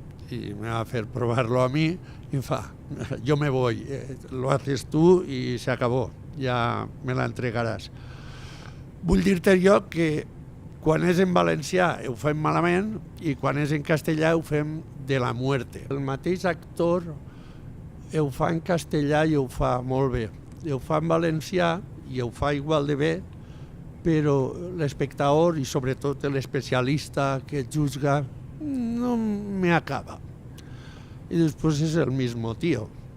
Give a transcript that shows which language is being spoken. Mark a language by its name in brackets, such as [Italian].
[Spanish] Y me va a hacer probarlo a mí y yo me voy, lo haces tú y se acabó, ya me la entregaràs. [Catalan] Vull dir-te jo que quan és en valencià ho fem malament i quan és en castellà ho fem [Spanish] de la muerte. [Catalan] El mateix actor ho fa en castellà i ho fa molt bé. Ho fa en valencià i ho fa igual de bé, però l'espectador i sobretot l'especialista [Spanish] que juzga no me acaba. Y después es el mismo tío.